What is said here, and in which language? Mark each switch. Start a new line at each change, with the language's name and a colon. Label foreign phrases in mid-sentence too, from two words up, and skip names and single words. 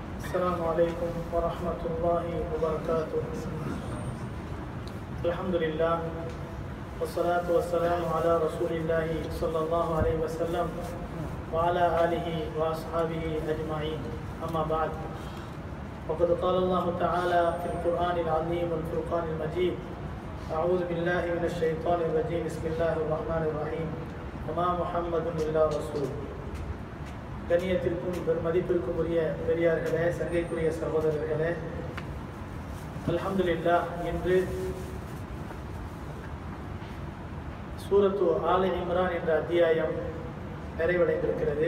Arabic: السلام عليكم ورحمة الله وبركاته. الحمد لله والصلاة والسلام على رسول الله صلى الله عليه وسلم وعلى آله وأصحابه أجمعين. أما بعد، وقد قال الله تعالى في القرآن العظيم والفرقان المجيد: أعوذ بالله من الشيطان الرجيم. بسم الله الرحمن الرحيم. وما محمد إلا رسول.
Tamil: கண்ணியத்திற்கும் பெருமதிப்பிற்கும் உரிய பெரியார்களே, சங்கைக்குரிய சகோதரர்களே, அல்ஹம்துலில்லாஹ், இன்று சூரத்து ஆல இம்ரான் என்ற அத்தியாயம் நிறைவடைந்திருக்கிறது.